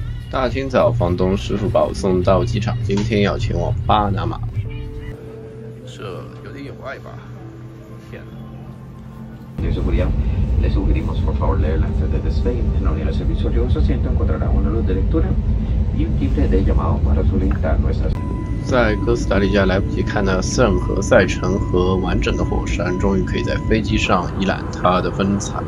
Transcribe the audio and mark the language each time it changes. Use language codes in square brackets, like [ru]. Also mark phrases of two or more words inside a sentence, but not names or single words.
[zh] 大清早，房东师傅把我送到机场，今天要前往巴拿马。这有点有爱吧？天哪！ [es] Le sugerimos por favor leer las redes de Spain. En la unidad de servicio de su asiento encontrará una luz de lectura y un timbre de llamado para solicitar nuestras。 [zh] 在哥斯达黎加来不及看那圣何塞城和完整的火山，终于可以在飞机上一览它的风采。